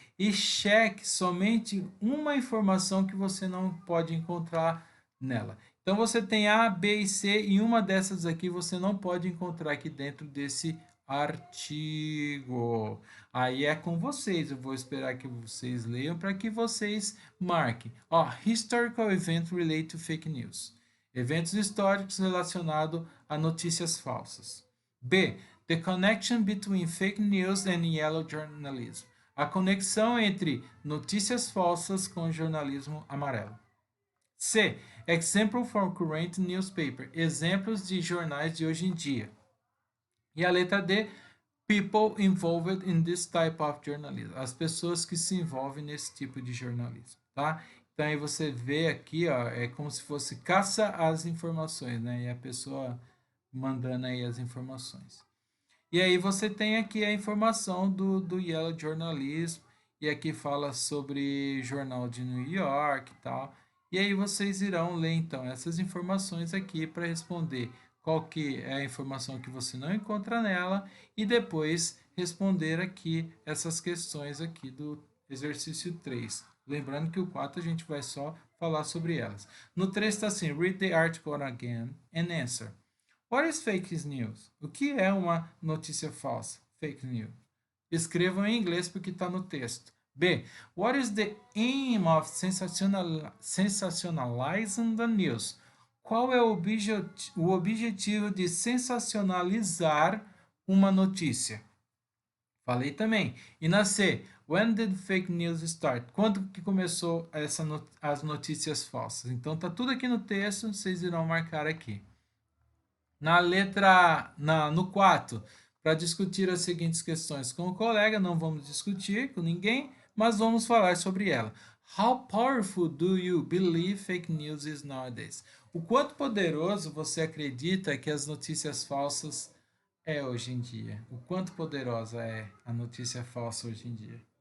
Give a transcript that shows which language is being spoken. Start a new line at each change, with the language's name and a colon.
Portuguese: e cheque somente uma informação que você não pode encontrar nela. Então você tem A, B e C e uma dessas aqui você não pode encontrar aqui dentro desse artigo. Aí é com vocês, eu vou esperar que vocês leiam para que vocês marquem. Ó,
English: historical event related to fake news.
Portuguese: Eventos históricos relacionados a notícias falsas. B.
English: The connection between fake news and yellow journalism.
Portuguese: A conexão entre notícias falsas com jornalismo amarelo. C.
English: Example from current newspaper.
Portuguese: Exemplos de jornais de hoje em dia. E a letra D.
English: People involved in this type of journalism.
Portuguese: As pessoas que se envolvem nesse tipo de jornalismo, tá? Então aí você vê aqui, ó, é como se fosse caça às informações, né? E a pessoa mandando aí as informações. E aí você tem aqui a informação do Yellow Journalism, e aqui fala sobre jornal de New York e tal. E aí vocês irão ler então essas informações aqui para responder qual que é a informação que você não encontra nela e depois responder aqui essas questões aqui do exercício 3. Lembrando que o 4 a gente vai só falar sobre elas. No 3 está assim,
English: read the article again and answer. What is fake news?
Portuguese: O que é uma notícia falsa? Fake news. Escrevam em inglês porque está no texto. B.
English: What is the aim of sensationalizing the news?
Portuguese: Qual é o objetivo de sensacionalizar uma notícia? Falei também. E na C.
English: When did fake news start?
Portuguese: Quando que começou as notícias falsas? Então tá tudo aqui no texto, vocês irão marcar aqui. No 4, para discutir as seguintes questões com o colega, não vamos discutir com ninguém, mas vamos falar sobre ela.
English: How powerful do you believe fake news is nowadays?
Portuguese: O quanto poderoso você acredita que as notícias falsas é hoje em dia? O quanto poderosa é a notícia falsa hoje em dia?